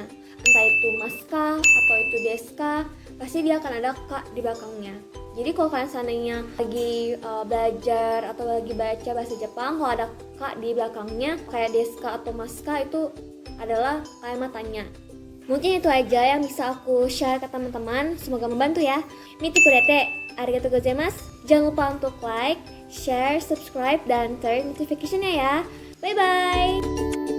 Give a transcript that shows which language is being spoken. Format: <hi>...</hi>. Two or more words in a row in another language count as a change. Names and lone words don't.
<id>Entah itu maska atau itu deska, pasti dia akan ada ka di belakangnya. Jadi kalau kalian seandainya lagi belajar atau lagi baca bahasa Jepang, kalau ada ka di belakangnya kayak deska atau maska, itu adalah kalimat tanya. Mungkin itu aja yang bisa aku share ke teman-teman. Semoga membantu ya.</id> <ja>見てくれて、ありがとうございます.</ja> <id>Jangan lupa untuk</id> <en>like, share, subscribe,</en> <id>dan</id> <en>turn notification-</en> <id>nya ya. Bye-bye!</id>